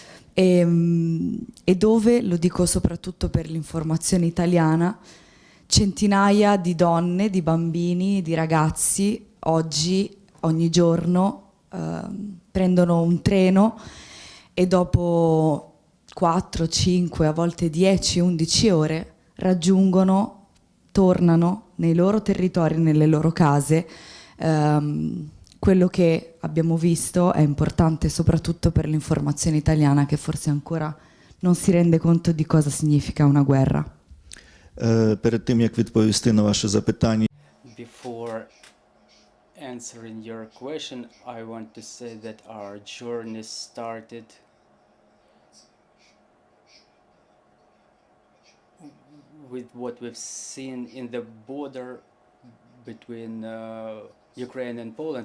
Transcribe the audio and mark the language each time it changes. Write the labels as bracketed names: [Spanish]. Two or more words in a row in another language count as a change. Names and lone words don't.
[Italian] e dove, lo dico soprattutto per l'informazione italiana, centinaia di donne, di bambini, di ragazzi oggi, ogni giorno, prendono un treno e dopo 4, 5, a volte 10, 11 ore raggiungono, tornano nei loro territori, nelle loro case. Quello che abbiamo visto è importante soprattutto per l'informazione italiana, che forse ancora non si rende conto di cosa significa una guerra. [Ukrainian] Перед тим, як відповісти на ваше запитання, [English] Before answering your question, I want to say that our journey started with what we've seen in the border between Ukraine and Poland.